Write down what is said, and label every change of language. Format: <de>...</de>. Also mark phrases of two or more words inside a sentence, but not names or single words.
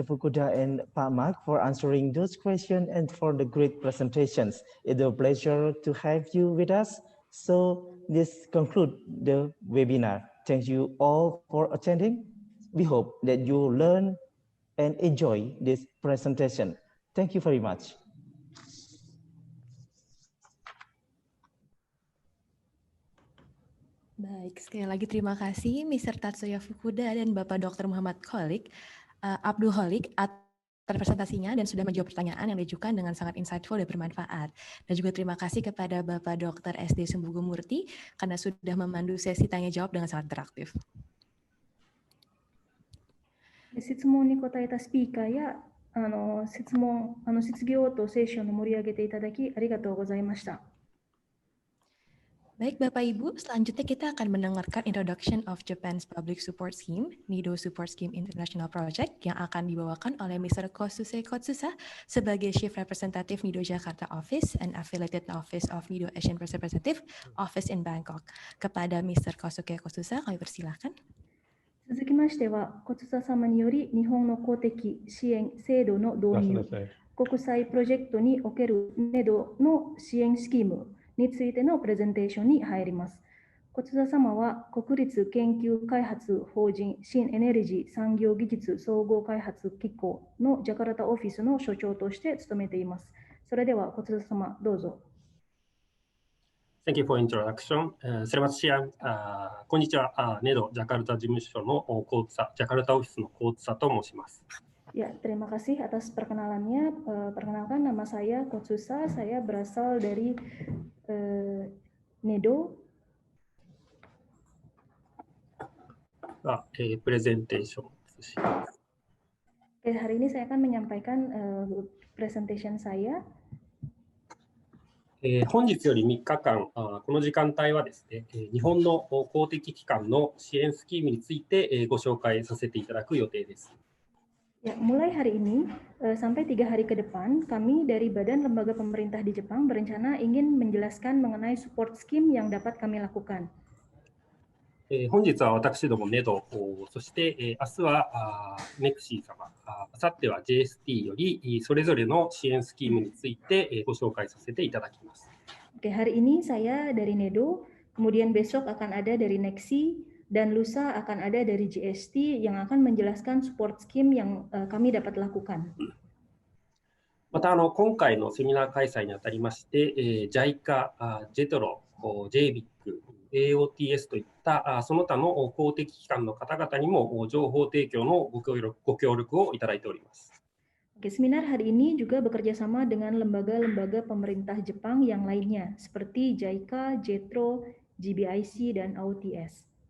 <en>Fukuda and Pak Mark, for answering those questions and for the great presentations. It's a pleasure to have you with us. So this concludes the webinar. Thank you all for attending. We hope that you learn and enjoy this presentation. Thank you very much.</en> <id>Baik, sekali lagi terima kasih Mr. Tatsuya Fukuda dan Bapak Dr. Muhammad Kholiq, Abdul Kholiq atas presentasinya dan sudah menjawab pertanyaan yang diajukan dengan sangat insightful dan bermanfaat. Dan juga terima kasih kepada Bapak Dr. SD Sumbugu Murti karena sudah memandu sesi tanya jawab dengan sangat interaktif.</id> <ja>質問に答えたスピーカーや質疑応答セッションを盛り上げていただきありがとうございました。</ja> <id>Baik Bapak Ibu, selanjutnya kita akan mendengarkan</id> <en>Introduction of Japan's Public Support Scheme, NEDO Support Scheme International Project,</en> <id>yang akan dibawakan oleh Mr. Kosuke KOTSUSA sebagai</id> <en>Chief Representative NEDO Jakarta Office and Affiliated Office of NEDO Asian Representative Office in Bangkok.</en> <id>Kepada Mr. Kosuke KOTSUSA, kami persilahkan.</id> <ja>続きましては、コツサ様により日本の公的支援制度の導入、国際プロジェクトにおけるNEDOの支援スキームについてのプレゼンテーションに入ります。コツサ様は国立研究開発法人新エネルギー産業技術総合開発機構のジャカルタオフィスの所長として務めています。それではコツサ様どうぞ。</ja> <en>Thank you for introduction.</en> <id>Selamat siang.</id> <ja>こんにちは。NEDO ジャカルタ事務所のKOTSUSA、ジャカルタオフィスのKOTSUSAと申します。</ja> <id>Ya, terima kasih atas perkenalannya. Perkenalkan, nama saya KOTSUSA. Saya berasal dari NEDO.</id> <ja>プレゼンテーションします。</ja> <id>Hari ini saya akan menyampaikan presentation saya.</id> <ja>本日より3日間、この時間帯はですね、日本の公的機関の支援スキームについてご紹介させていただく予定です。</ja> <id>Ya, mulai hari ini sampai 3 hari ke depan, kami dari Badan Lembaga Pemerintah di Jepang berencana ingin menjelaskan mengenai</id> <en>support scheme</en> <id>yang dapat kami lakukan.</id> <ja>本日は私ども NEDO、そして明日はメクシー様、明後日は JST よりそれぞれの支援スキームについてご紹介させていただきます。</ja> <id>Oke, hari ini saya dari NEDO, kemudian besok akan ada dari Nexi, dan lusa akan ada dari GST yang akan menjelaskan</id> <en>support scheme</en> <id>yang kami dapat lakukan.</id> <ja>また今回のセミナー開催にあたりまして、JICA、JETRO、JBIC、AOTS といったその他の公的機関の方々にも情報提供のご協力をいただいております。</ja> <id>Oke, seminar hari ini juga bekerja sama dengan lembaga-lembaga pemerintah Jepang yang lainnya, seperti JICA, JETRO, GBIC, dan AOTS.</id>